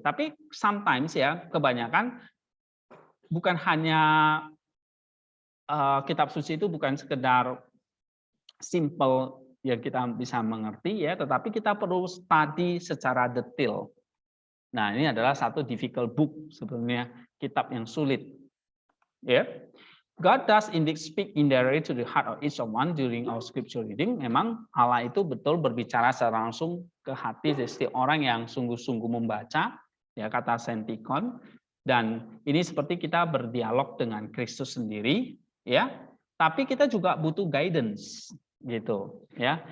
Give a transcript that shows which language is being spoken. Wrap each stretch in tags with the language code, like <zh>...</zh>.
<id>Tapi sometimes ya, kebanyakan bukan hanya kitab suci itu bukan sekedar simple yang kita bisa mengerti ya, tetapi kita perlu study secara detail. Nah, ini adalah satu difficult book sebenarnya, kitab yang sulit. Ya.</id> <en>God does indeed speak indirectly to the heart of each of one during our scripture reading.</en> <id>Memang Allah itu betul berbicara secara langsung ke hati setiap orang yang sungguh-sungguh membaca, ya kata Sentikon. Dan ini seperti kita berdialog dengan Kristus sendiri, ya. Tapi kita juga butuh guidance, gitu, ya.</id>